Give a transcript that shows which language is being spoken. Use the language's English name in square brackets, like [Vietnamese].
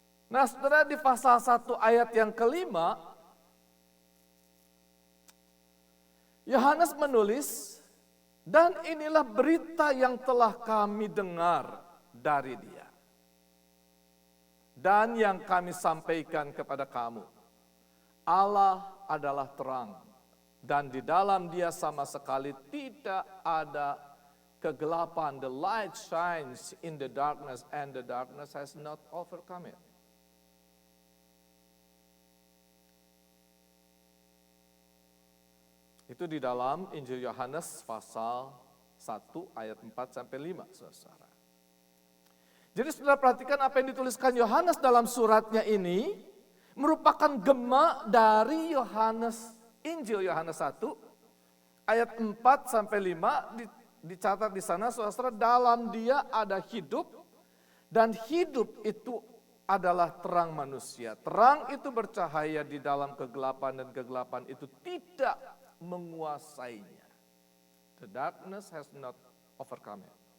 [Indonesian] Nah, saudara, di pasal 1 ayat yang kelima, Yohanes menulis, dan inilah berita yang telah kami dengar dari dia, dan yang kami sampaikan kepada kamu. Allah adalah terang, dan di dalam dia sama sekali tidak ada kegelapan. [English] The light shines in the darkness, and the darkness has not overcome it. [Indonesian] Itu di dalam Injil Yohanes pasal 1 ayat 4 sampai 5, saudara. Jadi saudara perhatikan apa yang dituliskan Yohanes dalam suratnya ini merupakan gema dari Injil Yohanes 1 ayat 4 sampai 5 dicatat di sana, saudara, dalam Dia ada hidup dan hidup itu adalah terang manusia. Terang itu bercahaya di dalam kegelapan dan kegelapan itu tidak menguasainya. [English] The darkness has not overcome it.